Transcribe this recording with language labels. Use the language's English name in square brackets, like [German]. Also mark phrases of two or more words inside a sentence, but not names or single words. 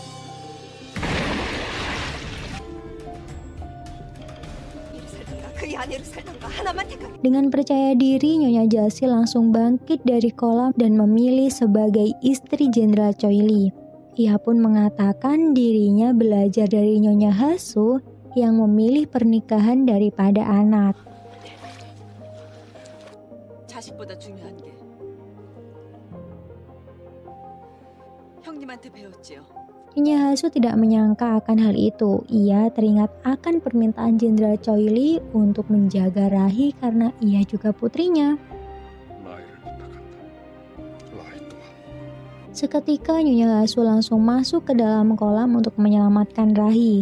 [Indonesian] Dengan percaya diri, Nyonya Jasil langsung bangkit dari kolam dan memilih sebagai istri Jenderal Choi Li. Ia pun mengatakan dirinya belajar dari Nyonya Hasu yang memilih pernikahan daripada anak. [Korean] 자식보다 중요한 게 형님한테 배웠지요. [Indonesian] Nyonya Hasu tidak menyangka akan hal itu. Ia teringat akan permintaan Jenderal Choi Li untuk menjaga Rahi karena ia juga putrinya. Seketika Nyonya Hasu langsung masuk ke dalam kolam untuk menyelamatkan Rahi.